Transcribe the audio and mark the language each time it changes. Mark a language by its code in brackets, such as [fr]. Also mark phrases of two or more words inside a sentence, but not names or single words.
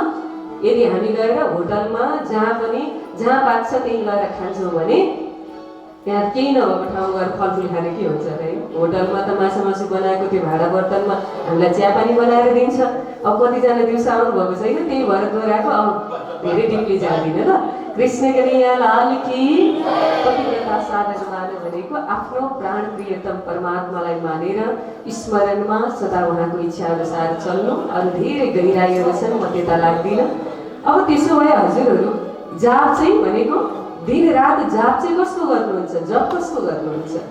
[ne] यदि हामी गएर होटलमा जहाँ पाक्छ त्यहीँ गएर खान्छौँ भने त्यहाँ केही नभएको ठाउँमा गएर फलफुल खाने के हुन्छ है? होटलमा त मासु बनाएको त्यो भाँडा बर्तनमा हामीलाई चियापानी बनाएर दिन्छ। अब कतिजना दिउँसो आउनुभएको छैन, त्यही भएर दोहोऱ्याएको। अब धेरै डिपली जाँदिनँ ल। [hi] कृष्ण कन्हैया लाल की। [ne] पतिव्रता साधन मान भनेको आफ्नो प्राण प्रियतम परमात्मालाई मानेर स्मरणमा सदा उहाँको इच्छा अनुसार चल्नु। अरू धेरै गहिराइहरू छन्, म त्यता लाग्दिनँ। अब त्यसो भए हजुरहरू जाप चाहिँ भनेको दिन रात जाप चाहिँ कसको गर्नुहुन्छ? जप कसको गर्नुहुन्छ?